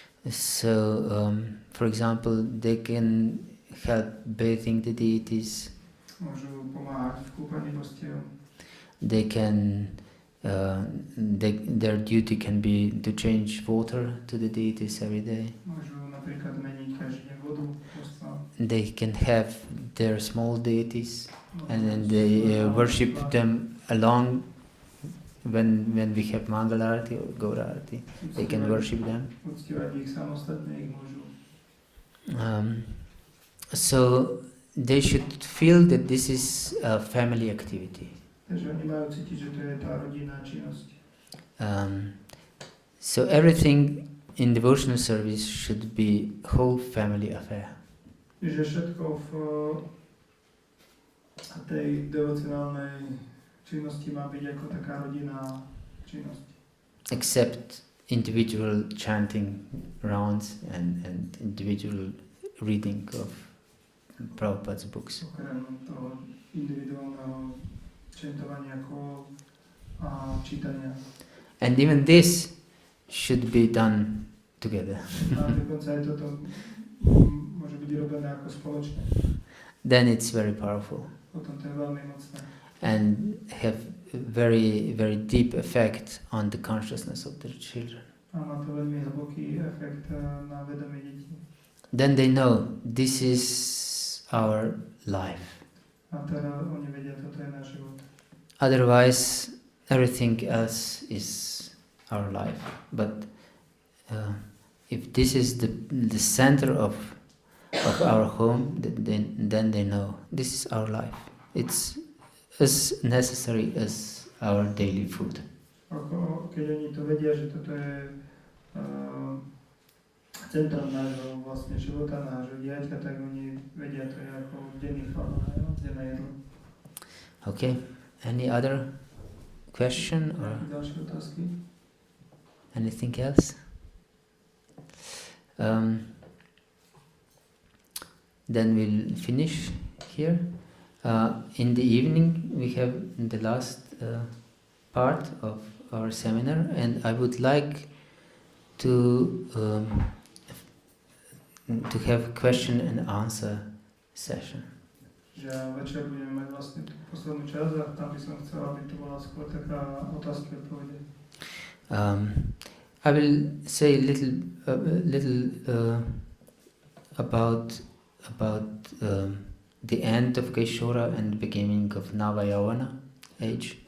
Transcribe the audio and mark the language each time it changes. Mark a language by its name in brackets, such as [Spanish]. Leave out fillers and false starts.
[English] So, for example, they can help bathing the deities. [Slovak] Môžu pomáhať v kúpaní božstiev. [English] They can, their duty can be to change water to the deities every day. [Slovak] Môžu napríklad meniť každý deň vodu božstva. [English] They can have their small deities, and then they worship them along. When we have Mangala Arati or Gaura Arati, they can worship them. [Slovak] Uctievať ich samostatne, ich môžu. [English] So they should feel that this is a family activity. [Slovak] Takže oni majú cítiť, že to je tá rodinná činnosť. [English] So everything in devotional service should be whole family affair. [Slovak] Že všetko v tej devocionálnej činnosti má byť ako taká rodinná činnosť. [English] Except individual chanting rounds and individual reading of Prabhupada's books. [Slovak] Okrem toho individuálneho čentovania kôl a čítania. [English] And even this should be done together. [Slovak] A dokonca aj toto môže byť robené ako spoločne. [English] Then it's very powerful [Slovak] Potom to je veľmi mocné. [English] and have very, very deep effect on the consciousness of their children. [Slovak] A má to veľmi hlboký efekt na vedomie detí. [English] Then they know this is our life. [Slovak] A teda oni vedia, toto je náš život. [English] Otherwise, everything else is our life. But if this is the center of our home, then they know this is our life. It's as necessary as our daily food. [Slovak] Keď oni to vedia, že toto je centrum nášho vlastne života, nášho diaťa, tak oni vedia, to je ako denný chlad, denné jedlo. [English] Okay. Any other question or [Slovak] Ďalšie otázky? [English] anything else? Then we'll finish here. In the evening we have the last part of our seminar, and I would like to have question and answer session. [Slovak] Že večer budeme mať vlastne tú poslednú časť a tam by som chcel, aby to bola skôr taká otázka odpovede. [English] I will say little about the end of Kaisora and the beginning of Navayavana age.